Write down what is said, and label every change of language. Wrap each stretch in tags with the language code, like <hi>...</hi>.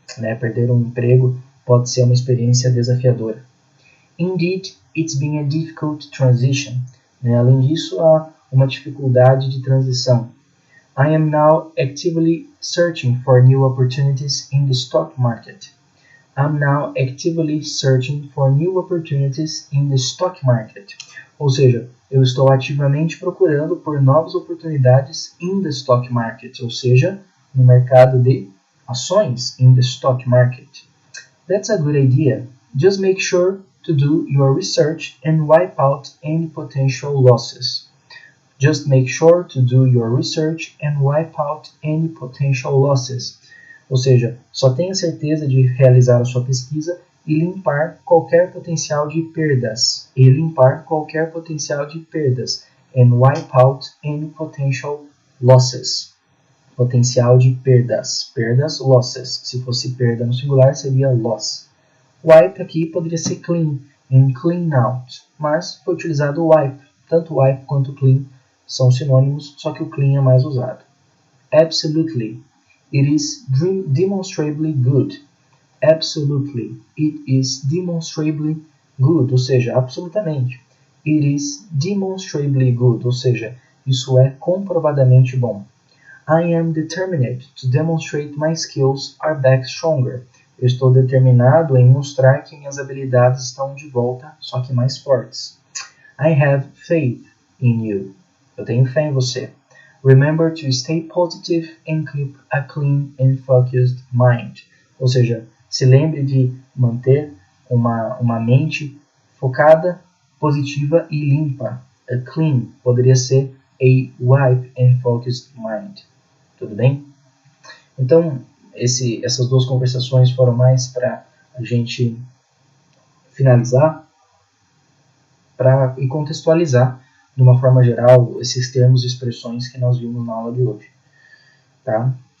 <pt>Né? Perder um emprego pode ser uma experiência desafiadora.</pt> <en>Indeed, it's been a difficult transition.</en> <pt>Né? Além disso, há uma dificuldade de transição.</pt> <en>I am now actively searching for new opportunities in the stock market. I'm now actively searching for new opportunities in the stock market.</en> <pt>Ou seja, eu estou ativamente procurando por novas oportunidades</pt> <en>in the stock market,</en> <pt>ou seja, no mercado de ações, in the stock market.</pt> <en>That's a good idea. Just make sure to do your research and wipe out any potential losses. Just make sure to do your research and wipe out any potential losses.</en> <pt>Ou seja, só tenha certeza de realizar a sua pesquisa e limpar qualquer potencial de perdas. E limpar qualquer potencial de perdas.</pt> <en>And wipe out any potential losses.</en> <pt>Potencial de perdas. Perdas, losses. Se fosse perda no singular, seria loss. Wipe aqui poderia ser clean,</pt> <en>and clean out.</en> <pt>Mas foi utilizado o wipe. Tanto wipe quanto clean são sinônimos, só que o clean é mais usado.</pt> <en>Absolutely. It is demonstrably good. Absolutely. It is demonstrably good.</en> <pt>Ou seja, absolutamente.</pt> <en>It is demonstrably good.</en> <pt>Ou seja, isso é comprovadamente bom.</pt> <en>I am determined to demonstrate my skills are back stronger.</en> <pt>Eu estou determinado em mostrar que minhas habilidades estão de volta, só que mais fortes.</pt> <en>I have faith in you.</en> <pt>Eu tenho fé em você.</pt> <en>Remember to stay positive and keep a clean and focused mind.</en> <pt>Ou seja, se lembre de manter uma mente focada, positiva e limpa. A clean poderia ser a wipe</pt> <en>and focused mind.</en> <pt>Tudo bem? Então, essas duas conversações foram mais para a gente finalizar e contextualizar de uma forma geral esses termos e expressões que nós vimos na aula de hoje. Tá?</pt>